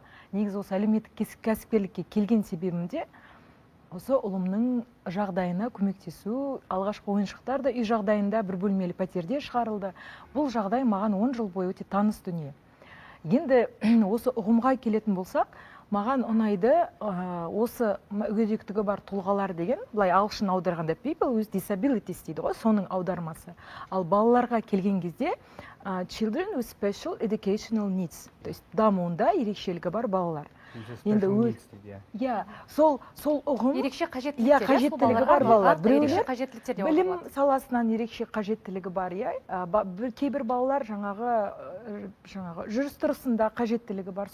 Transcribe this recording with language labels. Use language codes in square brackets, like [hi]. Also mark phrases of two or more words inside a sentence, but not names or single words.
[kk] Негізі осы әлеуметтік кәсіпкерлікке келген себебімде осы ұлымның жағдайына көмектесу. Алғашқы ойыншықтар да үй жағдайында бір бөлмелі пәтерде шығарылды. Бұл жағдай маған 10 жыл бойы өте таныс дүние. Енді осы ұғымға келетін болсақ, маған ұнайды осы мүгедектігі бар тұлғалар деген, былай ағылшын аударғанда [en] people with disabilities [kk] дейді ғой, соның аудармасы. Ал балаларға келген кезде [en] children with special educational needs, [ru] то есть [kk] дамуында ерекшелігі бар балалар. енді иә сол ұғым ерекше қажеттіліктер қажеттілігі бар балалар. Ерекше қажеттіліктер деп білім аталады. саласынан ерекше қажеттілігі бар, иә. Кейбір балалар жаңағы жүріс-тұрысында қажеттілігі бар.